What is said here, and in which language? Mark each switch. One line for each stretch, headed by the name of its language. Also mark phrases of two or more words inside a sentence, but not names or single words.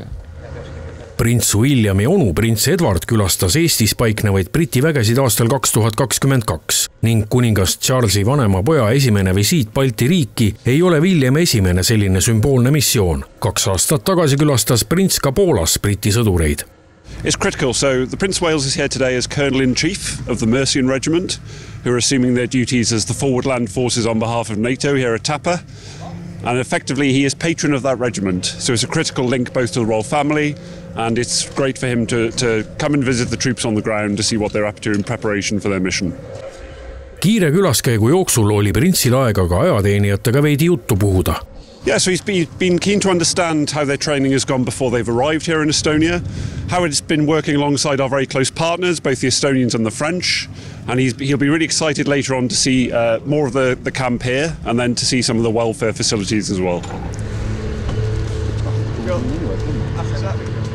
Estonian: Prints Williami onu prints Edward külastas Eestis paiknevaid Briti vägesid aastal 2022 ning kuningas Charlesi vanema poja esimene visiit Balti riiki ei ole William esimene selline sümboolne missioon. 2 aastat tagasi külastas prints ka Poolas Briti sõdureid.
English: It's critical. So the Prince of Wales is here today as Colonel-in-Chief of the Mercian Regiment, who are assuming their duties as the forward land forces on behalf of NATO here at Tapa. And effectively he is patron of that regiment. So it's a critical link both to the royal family, and it's great for him to come and visit the troops on the ground to see what they're up to in preparation for their mission.
Estonian: Kiire külaskäigu jooksul oli printsil aega ka ajateenijatega veidi juttu puhuda.
English: Yeah, so he's been keen to understand how their training has gone before they've arrived here in Estonia, how it's been working alongside our very close partners, both the Estonians and the French, and he'll be really excited later on to see more of the camp here and then to see some of the welfare facilities as well.